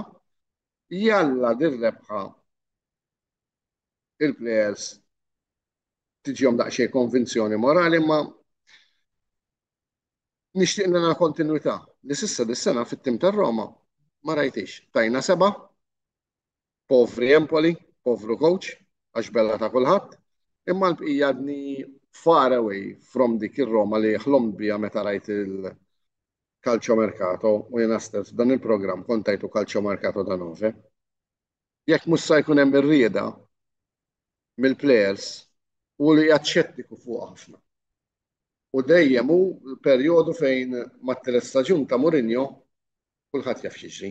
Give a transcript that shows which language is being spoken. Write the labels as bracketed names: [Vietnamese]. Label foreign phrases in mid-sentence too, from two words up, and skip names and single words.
[Maltese] Jalla din rebħa il-plejers tiġihom daqsxejn konvinzjoni morali ma nixtieq nagħmel kontinwità li s'issa dis-sena fit-tim tar-Roma ma rajtix. Tajna 7, povri Empoli, povru coach, għax bella ta' kulħadd, imma l-bqija dni [English] far away from [Maltese] dik ir-Roma li ħlomt biha meta rajt il-Calcio Mercato u jiena stess dan il-programm kont tajtu Calcio Mercato da 9. Jekk mhux se jkun hemm ir-rieda mill-plejers u li jaċċettiku fuq ħafna. U dejjem hu l-perjodu fejn mat-tielet staġun ta' Mourinho kulħadd jaf x'jiġri.